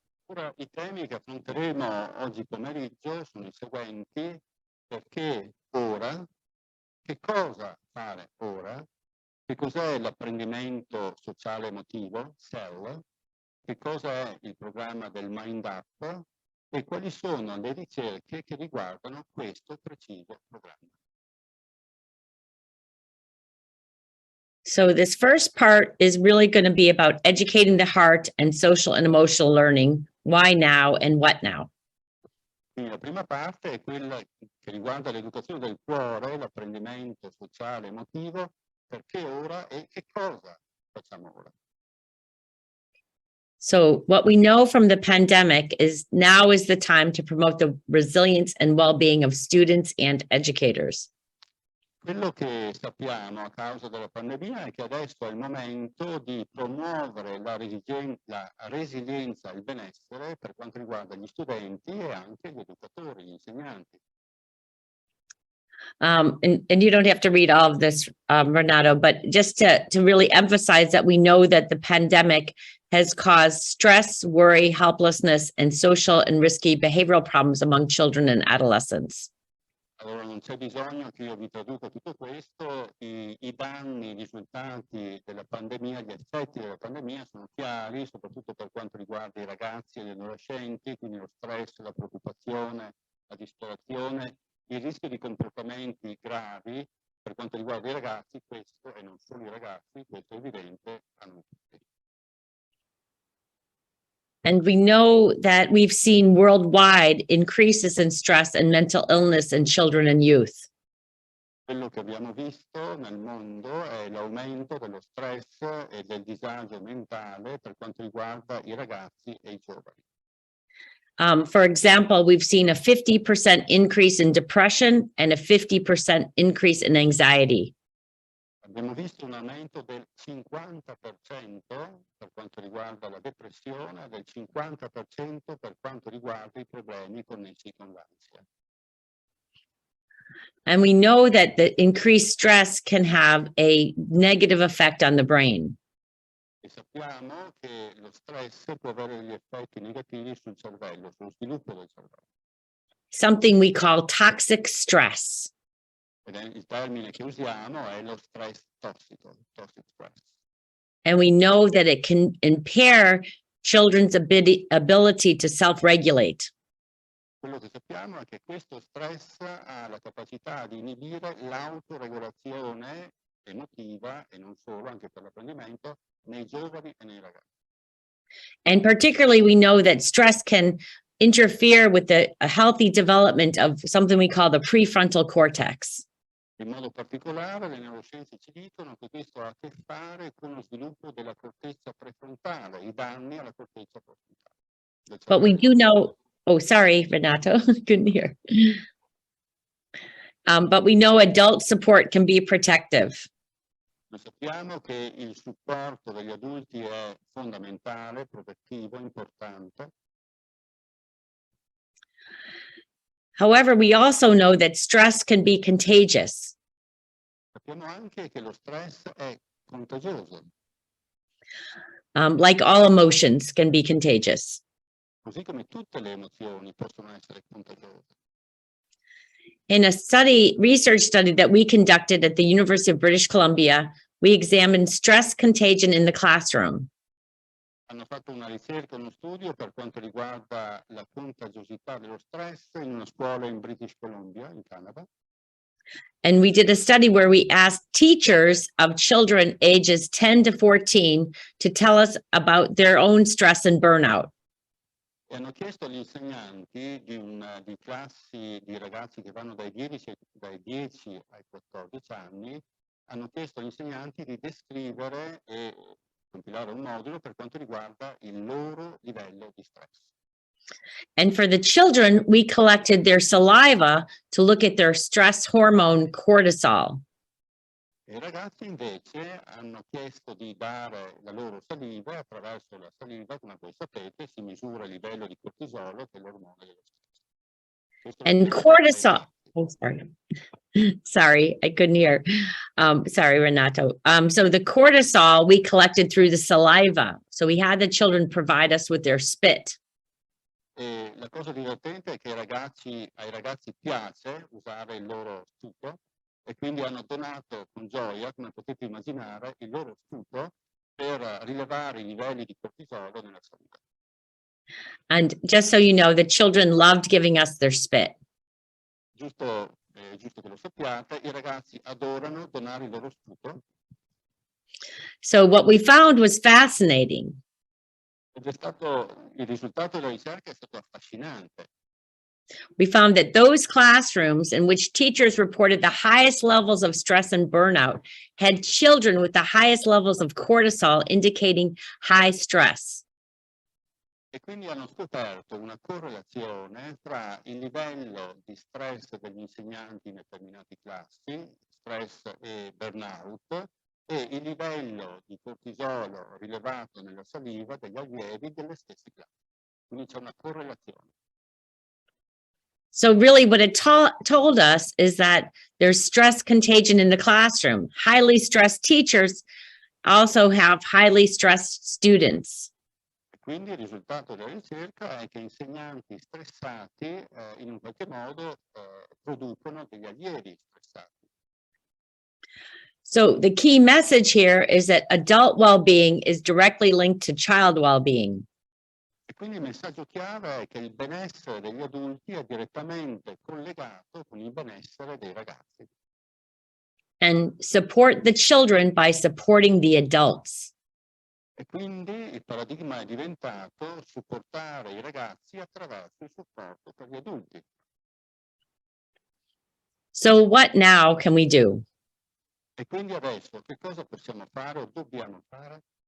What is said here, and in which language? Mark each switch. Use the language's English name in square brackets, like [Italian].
[Italian] Ora, i temi che affronteremo oggi pomeriggio sono i seguenti: perché ora, che cosa fare ora, che cos'è l'apprendimento sociale emotivo, SEL, che cosa è il programma del Mind Up e quali sono le ricerche che riguardano questo preciso programma. [English] So this first part is really going to be about educating the heart and social and emotional learning. Why now and what now? [Italian] Quindi la prima parte è quella che riguarda l'educazione del cuore, l'apprendimento sociale emotivo, perché ora e che cosa facciamo ora. [English] So what we know from the pandemic is now is the time to promote the resilience and well-being of students and educators. [Italian] Quello che sappiamo a causa della pandemia è che adesso è il momento di promuovere la resilienza e il benessere per quanto riguarda gli studenti e anche gli educatori, gli insegnanti. [English] And you don't have to read all of this, Renato, but just to really emphasize that we know that the pandemic has caused stress, worry, helplessness, and social and risky behavioral problems among children and adolescents. [Italian] Allora non c'è bisogno che io vi traduca tutto questo, i danni, i risultati della pandemia, gli effetti della pandemia sono chiari, soprattutto per quanto riguarda i ragazzi e gli adolescenti, quindi lo stress, la preoccupazione, la disperazione, il rischio di comportamenti gravi per quanto riguarda i ragazzi, questo e non solo i ragazzi, questo è evidente a noi tutti. [English] And we know that we've seen worldwide increases in stress and mental illness in children and youth. [Italian] Quello che abbiamo visto nel mondo è l'aumento dello stress e del disagio mentale per quanto riguarda i ragazzi e i giovani. [English] For example, we've seen a 50% increase in depression and a 50% increase in anxiety. [Italian] Abbiamo visto un aumento del 50% per quanto riguarda la depressione, del 50% per quanto riguarda i problemi connessi con l'ansia. [English] And we know that the increased stress can have a negative effect on the brain. [Italian] E sappiamo che lo stress può avere degli effetti negativi sul cervello, sullo sviluppo del cervello. [English] Something we call toxic stress. [Italian] Ed è il termine che usiamo è lo stress tossico, toxic stress. [English] And we know that it can impair children's ability to self-regulate. [Italian] Quello che sappiamo è che questo stress ha la capacità di inibire l'autoregolazione emotiva e non solo, anche per l'apprendimento, nei giovani e nei ragazzi. [English] And particularly, we know that stress can interfere with a healthy development of something we call the prefrontal cortex. [Italian] In modo particolare, le neuroscienze ci dicono che questo ha a che fare con lo sviluppo della corteccia prefrontale, i danni alla corteccia prefrontale. [English] But we do know, oh, sorry, Renato, couldn't hear. But we know adult support can be protective. [Italian] Noi sappiamo che il supporto degli adulti è fondamentale, protettivo, importante. [English] However, we also know that stress can be contagious. [Italian] Sappiamo anche che lo stress è contagioso, [English] Like all emotions can be contagious. [Italian] così come tutte le emozioni possono essere contagiose. [English] In a research study that we conducted at the University of British Columbia, we examined stress contagion in the classroom. [Italian] Hanno fatto una ricerca, uno studio per quanto riguarda la contagiosità dello stress in una scuola in British Columbia, in Canada. [English] And we did a study where we asked teachers of children ages 10 to 14 to tell us about their own stress and burnout. [Italian] E hanno chiesto agli insegnanti di classi di ragazzi che vanno dai 10 ai 14 anni, hanno chiesto agli insegnanti di descrivere e compilare un modulo per quanto riguarda il loro livello di stress. [English] And for the children, we collected their saliva to look at their stress hormone cortisol. [Italian] E i ragazzi invece hanno chiesto di dare la loro saliva, attraverso la saliva, come voi sapete, si misura il livello di cortisolo, che è l'ormone dello stress. [English] And cortisol, oh, sorry. Sorry, I couldn't hear. Sorry, Renato. So the cortisol we collected through the saliva. So we had the children provide us with their spit. [Italian] E la cosa divertente è che ai ragazzi piace usare il loro sputo e quindi hanno donato con gioia, come potete immaginare, il loro sputo per rilevare i livelli di cortisolo nella saliva. [English] And just so you know, the children loved giving us their spit. [Italian] Giusto che lo sappiate, i ragazzi adorano donare il loro sputo. [English] So what we found was fascinating. [Italian] Il risultato della ricerca è stato affascinante. [English] We found that those classrooms in which teachers reported the highest levels of stress and burnout had children with the highest levels of cortisol, indicating high stress. [Italian] E quindi hanno scoperto una correlazione tra il livello di stress degli insegnanti in determinate classi, stress e burnout, e il livello di cortisolo rilevato nella saliva degli allievi delle stesse classi. Quindi c'è una correlazione. [English] So really what it told us is that there's stress contagion in the classroom. Highly stressed teachers also have highly stressed students. [Italian] Quindi il risultato della ricerca è che insegnanti stressati in un qualche modo producono degli allievi stressati. [English] So the key message here is that adult well-being is directly linked to child well-being. [Italian] E quindi il messaggio chiave è che il benessere degli adulti è direttamente collegato con il benessere dei ragazzi. [English] And support the children by supporting the adults. [Italian] E quindi il paradigma è diventato supportare i ragazzi attraverso il supporto per gli adulti. [English] So what now can we do? [Italian] E quindi adesso che cosa possiamo fare o dobbiamo fare?